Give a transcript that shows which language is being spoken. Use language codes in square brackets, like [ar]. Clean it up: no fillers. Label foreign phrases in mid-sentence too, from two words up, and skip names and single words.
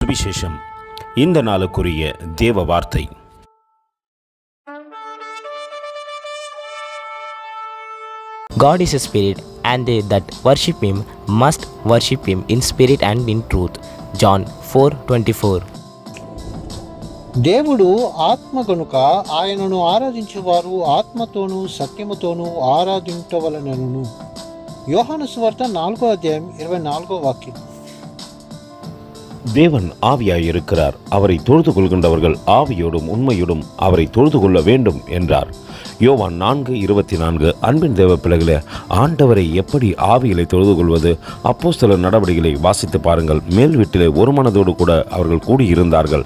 [ta] சுவிசேஷம். இந்த நாளுக்குரிய தேவ வார்த்தை. [en] God is a spirit, and they that worship him must worship him in spirit and in truth. John 4:24. [te] దేవుడు ఆత్మ గనుక ఆయనను ఆరాధించేవారు ఆత్మతోనూ సత్యముతోనూ ఆరాధించవలెనను. యోహాను సువార్త 4:24. [ta] தேவன் ஆவியாயிருக்கிறார், அவரை தொழுது கொள்கின்றவர்கள் ஆவியோடும் உண்மையோடும் அவரை தொழுது கொள்ள வேண்டும் என்றார். யோவான் 4:24. அன்பின் தேவ பிள்ளைகளே, ஆண்டவரை எப்படி ஆவிகளை தொழுது கொள்வது? அப்போஸ்தலர் நடவடிக்கைகளை வாசித்து பாருங்கள். மேல் வீட்டிலே ஒரு மனதோடு கூட அவர்கள் கூடியிருந்தார்கள்.